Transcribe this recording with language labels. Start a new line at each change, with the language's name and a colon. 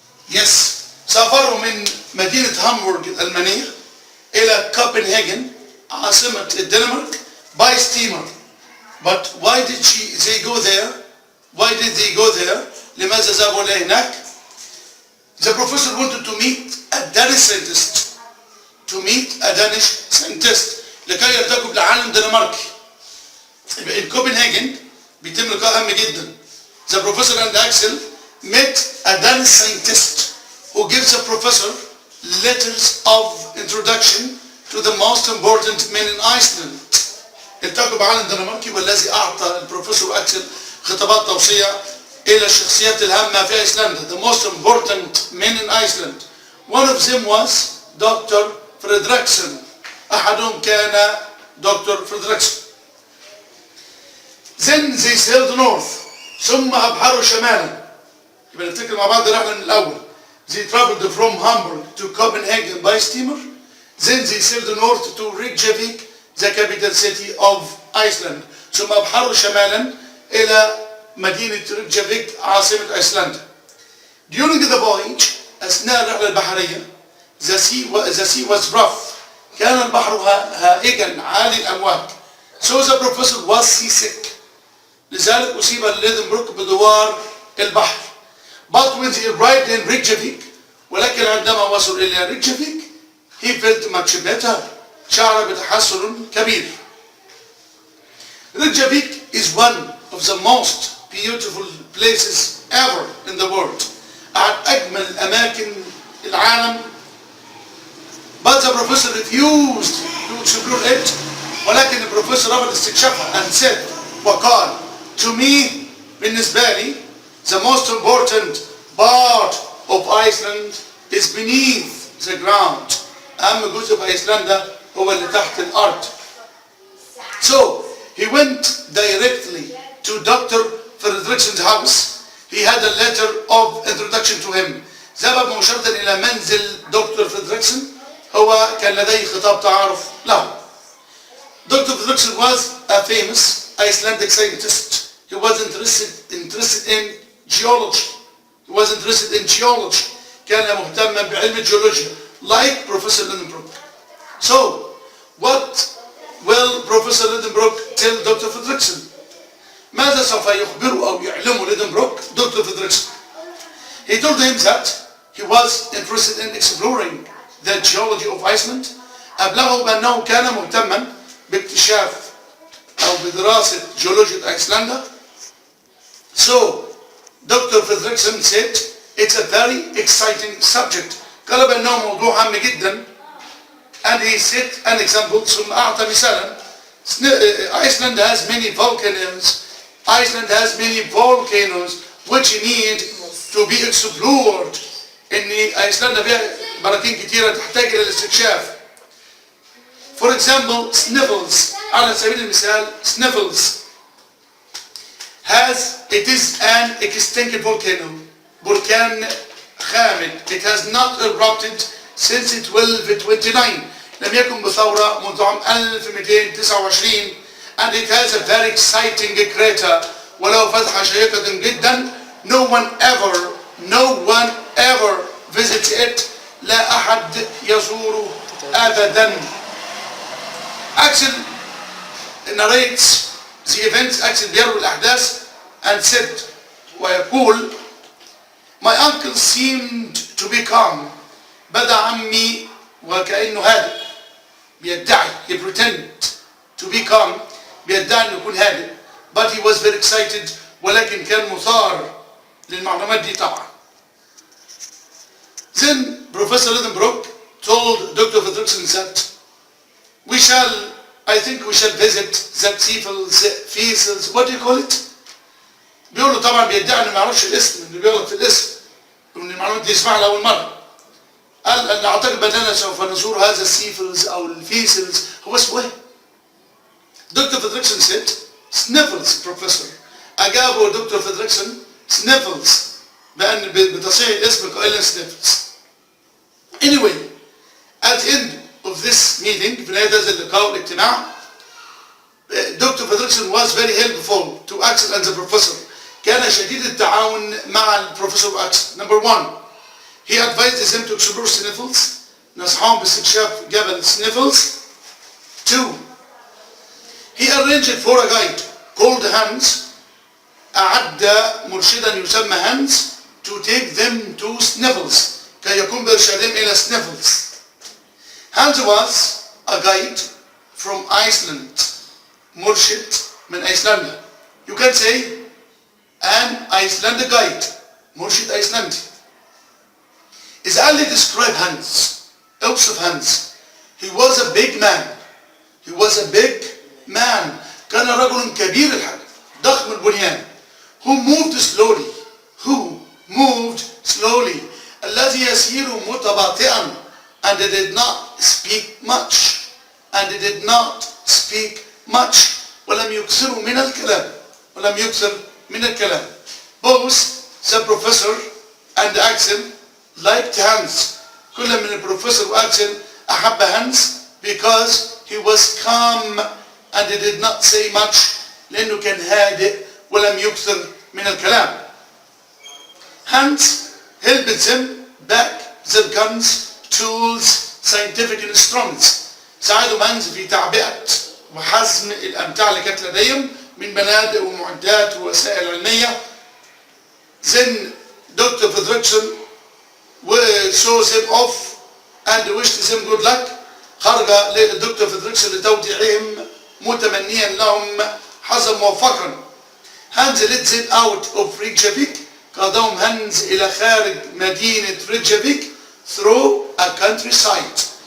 English: Yes,
Arabic: سافروا من مدينة هامبورغ الألمانية إلى كوبنهاجن عاصمة الدنمارك
English: by steamer. But why did they go there? Why did they go there?
Arabic: لماذا ذهبوا إلى هناك?
English: The professor wanted to meet a Danish scientist.
Arabic: لكي يلتقوا بالعالم الدنماركي.
English: In Copenhagen
Arabic: بيتم لقاء هام جدا.
English: The professor and Axel met a Danish scientist who gives the professor letters of introduction to the most important men in Iceland.
Arabic: التقوا بعالم الدنماركي والذي أعطى البروفيسور أكسل خطابات توصية إلى الشخصيات الهامة في أيسلندا.
English: The most important men in Iceland. One of them was Dr. Fredrickson.
Arabic: أحدهم كان دكتور فريدريكسون.
English: Then they sailed north.
Arabic: ثم أبحروا شمالا. يبقى نفتكر مع بعض الرحلة من الأول.
English: They traveled from Hamburg to Copenhagen by steamer. Then they sailed north to Reykjavik, the capital city of Iceland.
Arabic: ثم أبحروا شمالا إلى مدينة ريكجافيك عاصمة أيسلندا.
English: During the voyage,
Arabic: أثناء الرحلة البحرية,
English: the sea was rough.
Arabic: كان البحر هائجا عالي الأمواج.
English: So the professor was seasick.
Arabic: لذلك أصيب ليدنبروك بدوار البحر.
English: But when he arrived in Reykjavik,
Arabic: ولكن عندما وصل إلى ريكجافيك,
English: he felt much better.
Arabic: شعر بتحسن كبير.
English: Reykjavik is one of the most beautiful places ever in the world.
Arabic: أجمل الأماكن العالم.
English: But the professor refused to explore it.
Arabic: ولكن البروفيسور رفض استكشافها
English: and said
Arabic: وقال
English: to me
Arabic: بالنسبة لي
English: the most important part of Iceland is beneath the ground.
Arabic: أهم جزء في أيسلندا هو اللي تحت الأرض.
English: So he went directly to Dr. Fredrickson's house. He had a letter of introduction to him.
Arabic: ذهب مباشرة إلى منزل دكتور فريدريكسون. هو كان لديه خطاب تعارف له.
English: Dr. Fredrickson was a famous Icelandic scientist. He was interested in geology.
Arabic: كان مهتما بعلم الجيولوجيا
English: like Professor Lidenbrock. So, what will Professor Lidenbrock tell Dr. Fredrickson?
Arabic: ماذا سوف يخبره أو يعلمه ليدنبروك Dr.
English: Fredrickson? He told him that he was interested in exploring the geology of Iceland.
Arabic: أبلغه بأنه كان مهتما باكتشاف أو بدراسة جيولوجيا أيسلندا.
English: So, Dr. Fredrickson said, it's a very exciting subject.
Arabic: قال بأنه موضوع هام جدا.
English: And he set an example,
Arabic: ثم أعطى مثالا.
English: Iceland has many volcanoes. Iceland has many volcanoes which need to be explored.
Arabic: إن أيسلندا فيها براكين كتيرة تحتاج إلى الاستكشاف.
English: For example, Sniffles.
Arabic: على سبيل المثال,
English: Sniffles it is an extinct volcano.
Arabic: بركان خامد.
English: It has not erupted since 1229.
Arabic: لم يكن بثورة منذ عام 1229.
English: And it has a very exciting crater.
Arabic: ولو فتحة شيقة جدا.
English: No one ever visits it.
Arabic: لا أحد يزوره أبدا.
English: Axel narrates the events. Axel
Arabic: بيروي الأحداث
English: and said
Arabic: ويقول
English: My uncle seemed to be calm.
Arabic: بدأ عمي وكأنه هادئ. بيدعي
English: he pretended to be calm.
Arabic: بيدعي أنه يكون هادئ.
English: But he was very excited.
Arabic: ولكن كان مثار للمعلومات دي طبعا.
English: Then Professor Lidenbrock told Dr. Fredrickson that I think we shall visit that Fiesels, what do you call it?
Arabic: بيقول له طبعا بيدعي انه ما يعرفش الاسم، انه بيغلط في الاسم، وان المعلومات دي يسمعها لاول مره. قال انا اعتقد باننا سوف نزور هذا السيفلز او الفيسلز. هو اسمه ايه؟ دكتور فيدريكسون
English: said Sniffles Professor.
Arabic: اجابه دكتور فيدريكسون Sniffles بان بتصحيح الاسم قائلا Sniffles.
English: Anyway, at the end of this meeting,
Arabic: في نهاية هذا اللقاء والاجتماع,
English: Dr. Fredrickson was very helpful to Axel and the professor.
Arabic: كان شديد التعاون مع البروفيسور أكسل.
English: Number one, he advised them to explore Sniffles.
Arabic: نصحهم باستكشاف جبل Sniffles.
English: Two, he arranged for a guide called Hans.
Arabic: أعد مرشدا يسمى
English: Hans to take them to Sniffles.
Arabic: كي يقوم بإرشادهم إلى Sniffles.
English: Hans was a guide from Iceland.
Arabic: مرشد من أيسلندا.
English: You can say an Icelandic guide.
Arabic: مرشد أيسلندي. إذا قال لي
English: describe Hans.
Arabic: اوصف
English: Hans. He was a big man. He was a big man.
Arabic: كان رجل كبير الحجم. ضخم البنيان.
English: Who moved slowly. Who moved slowly.
Arabic: الذي يسير متباطئا.
English: And they did not speak much. And they did not speak much.
Arabic: ولم يكثروا من الكلام. ولم يكثر من الكلام.
English: Both the professor and Axel liked Hans.
Arabic: كل من البروفيسور وأكسل أحب
English: Hans because he was calm and he did not say much.
Arabic: لأنه كان هادئ ولم يكثر من الكلام.
English: Hans helped them back their guns, tools, scientific instruments.
Arabic: ساعدوا هانز في تعبئة وحزم الأمتعة اللي كانت لديهم من بنادق ومعدات ووسائل علمية.
English: Then Dr. Fredrickson saw them off and wished them good luck.
Arabic: خرج الدكتور فيدريكسون لتوديعهم متمنيا لهم حظا موفقا.
English: Hans led them out of Reykjavik.
Arabic: قادهم هانز إلى خارج مدينة ريكجافيك
English: through a countryside.